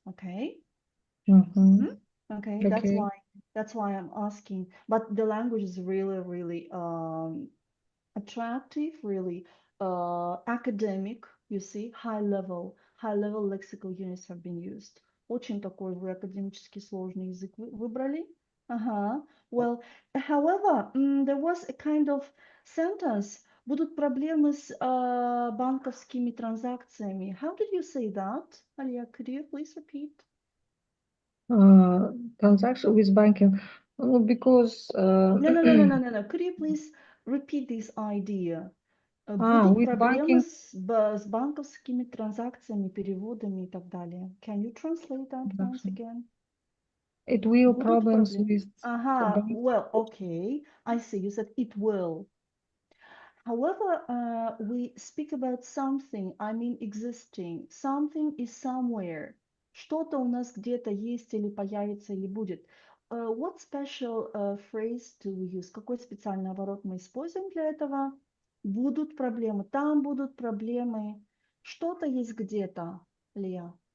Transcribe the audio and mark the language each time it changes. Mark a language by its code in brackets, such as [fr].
[en] Okay? mhm, Okay, that's okay, why I'm asking. But the language is really, really attractive, really academic, you see, high level lexical units have been used. [ru] Очень такой вы академически сложный язык выбрали. [en] Well, however, there was a kind of sentence [ru] Будут проблемы с банковскими транзакциями. [en] How did you say that? Alia, could you please repeat? Transaction with banking, because No. Could you please repeat this idea? [ru] Будут [en] with [ru] проблемы с банковскими транзакциями, переводами и так далее. [en] Can you translate that once again? it will [ru] Будут [en] problems [ru] проблемы. [en] with bank. Well, okay. I see. You said it will. However, we speak about something, I mean existing. Something is somewhere. [ru] Что-то у нас где-то есть или появится, или будет. [en] What special phrase do we use? [ru] Какой специальный оборот мы используем для этого? Будут проблемы. Там будут проблемы. Что-то есть где-то, Лия.